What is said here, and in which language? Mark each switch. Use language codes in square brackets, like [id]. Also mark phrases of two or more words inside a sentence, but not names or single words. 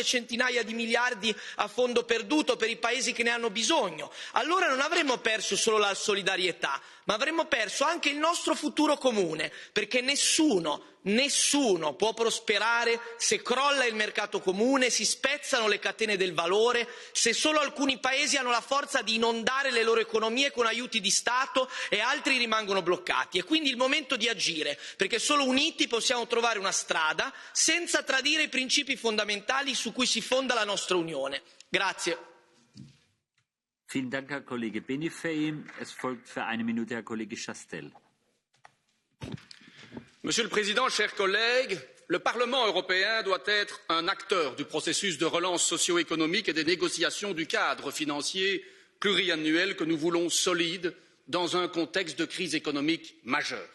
[it] centinaia di miliardi a fondo perduto per i paesi che ne hanno bisogno, allora non avremmo perso solo la solidarietà, ma avremmo perso anche il nostro futuro comune, perché nessuno può prosperare se crolla il mercato comune, si spezzano le catene del valore, se solo alcuni paesi hanno la forza di inondare le loro economie con aiuti di Stato e altri rimangono bloccati. È quindi il momento di agire, perché solo uniti possiamo trovare una strada senza tradire i principi fondamentali su cui si fonda la nostra Unione. Grazie. [de] Vielen Dank, Herr Kollege Benifei. Es folgt für eine Minute Herr Kollege Chastel. [fr] Monsieur le Président, chers collègues, le Parlement européen doit être un acteur du processus de relance socio-économique et des négociations du cadre financier pluriannuel que nous voulons solide dans un contexte de crise économique majeure.